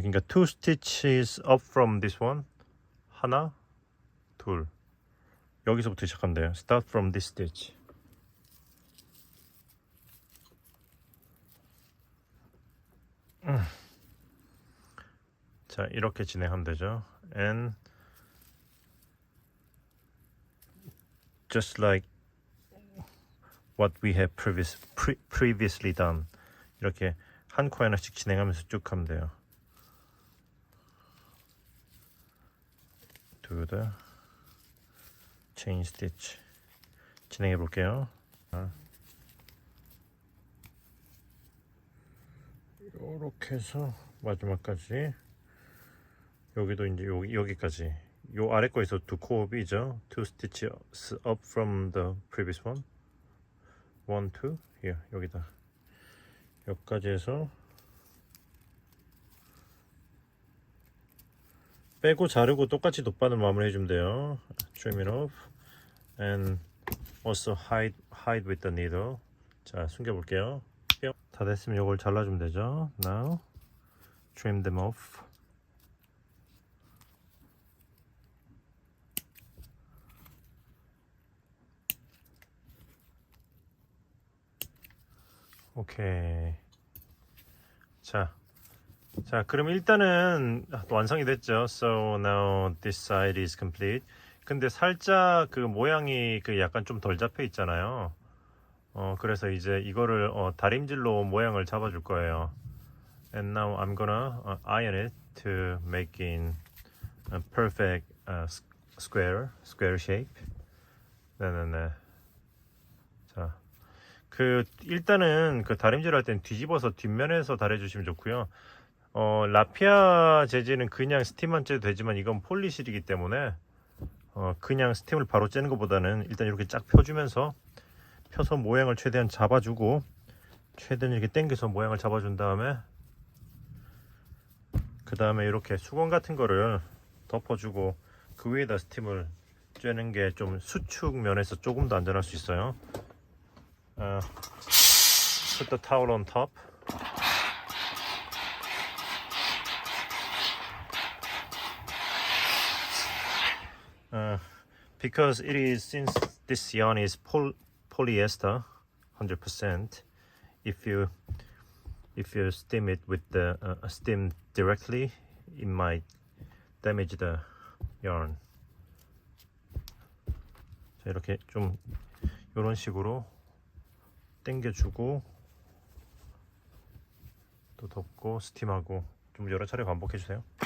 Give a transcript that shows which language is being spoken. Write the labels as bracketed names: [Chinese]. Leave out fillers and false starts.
[Korean] 그러니까 [English] two stitches up from this one. [Korean] 하나, 둘. 여기서부터 시작하면 돼요. [English] Start from this stitch. [Korean] 자, 이렇게 진행하면 되죠. [English] And just like what we have previously done. [Korean] 이렇게 한 코 하나씩 진행하면서 쭉 하면 돼요. [English] Do the chain stitch. [Korean] 진행해 볼게요. 이렇게 해서 마지막까지 여기도 이제 여기까지 요 아래 거에서 두 코업이죠. [English] Two stitches up from the previous one. [Korean] 1, 2 here 여기다 여기까지 해서 빼고 자르고 똑같이 돗바늘 마무리 해주면 돼요. [English] Trim it off and also hide with the needle. [Korean] 자, 숨겨 볼게요. 다 됐으면 이걸 잘라주면 되죠. [English] Now trim them off. [Korean] 오케이. 자, 그럼 일단은 완성이 됐죠. [English] So now this side is complete. [Korean] 근데 살짝 그 모양이 그 약간 좀 덜 잡혀 있잖아요. 그래서 이제 이거를 다림질로 모양을 잡아줄 거예요. [English] And now I'm gonna iron it to make in a perfect square shape. [Korean] 네네네. 자, 일단은 그 다림질 할 땐 뒤집어서 뒷면에서 다려주시면 좋고요. 라피아 재질은 그냥 스팀만 째도 되지만 이건 폴리실이기 때문에 그냥 스팀을 바로 째는 것보다는 일단 이렇게 쫙 펴주면서 펴서 모양을 최대한 잡아주고 최대한 이렇게 당겨서 모양을 잡아준 다음에 그 다음에 이렇게 수건 같은 거를 덮어주고 그 위에다 스팀을 쬐는 게 좀 수축 면에서 조금 더 안전할 수 있어요. [English] Put the towel on top. Because it is, since this yarn is polyester 100%, if you steam it with the steam directly, it might damage the yarn. [Korean] 자, 이렇게 좀 이런 식으로 당겨주고 또 덮고 스팀하고 좀 여러 차례 반복해 주세요.